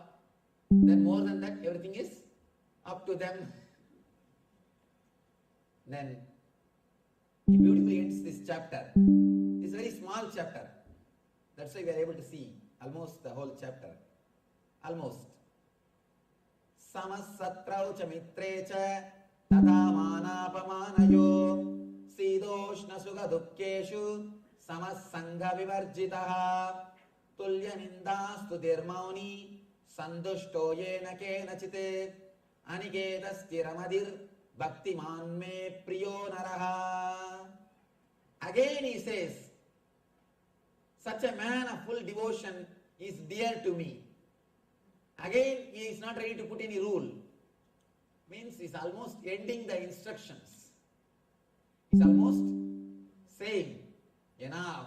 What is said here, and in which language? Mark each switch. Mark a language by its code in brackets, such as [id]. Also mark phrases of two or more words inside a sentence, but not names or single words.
[en] Then more than that, everything is up to them. Then he beautifully ends this chapter. It's a very small chapter. That's why we are able to see almost the whole chapter. Almost. [sa] समः शत्रौ च मित्रे च तथा मानापमानयोः शीतोष्ण सुख दुःखेषु समः सङ्ग विवर्जितः तुल्य निन्दास्तुतिर् मौनी सन्तुष्टो येन केनचित् अनिकेतः स्थिरमतिर् भक्तिमान् मे प्रियो नरः. [en] Again he says, such a man of full devotion is dear to me. Again, he is not ready to put any rule. Means he is almost ending the instructions. He's almost saying, enough.